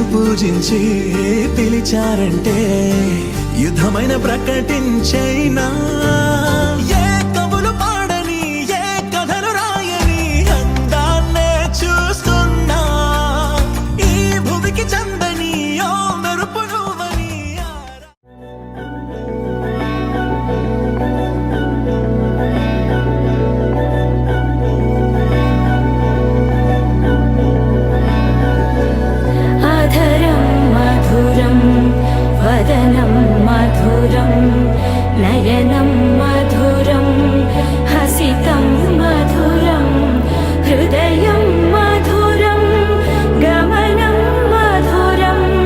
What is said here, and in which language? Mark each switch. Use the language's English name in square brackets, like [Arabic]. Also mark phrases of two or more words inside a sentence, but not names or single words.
[Telugu] పూజించి పిలిచారంటే యుద్ధమైన ప్రకటించైనా ఏ కవులు పాడని ఏ కథలు రాయని అందాన్నే చూస్తున్నా ఈ భూమికి చందని ఓ మెరుపు నువ్వని [Sanskrit] अधरं मधुरं वदनं मधुरं नयनं मधुरं हसितं मधुरं हृदयं मधुरं गमनं मधुरं